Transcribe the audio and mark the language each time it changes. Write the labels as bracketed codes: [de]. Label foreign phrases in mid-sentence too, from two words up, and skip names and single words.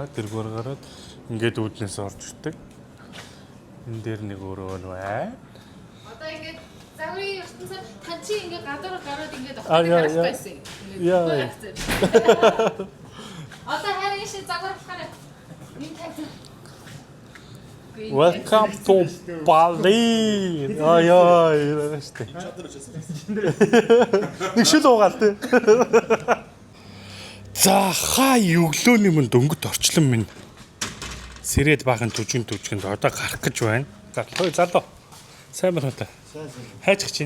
[mn] Тэргээр гараад ингээд үүднээс орж ирдэг. Энэ дээр нэг өрөө байна. Одоо ингээд загварын ертөнцөөр тань чи ингээд гадуур гараад ингээд авах байсан. Яа. Одоо харин ши загвар авахаар юм тавь. [en] Welcome to Bali. [mn] Яа, штэ. Нэг шил уугаал тээ. За хаа өглөөний мөн дөнгөт орчлон минь. Сэрэд баахан түжинд одоо гарах гэж байна. Залуу. Сайн байна уу та? Хайчих чинь.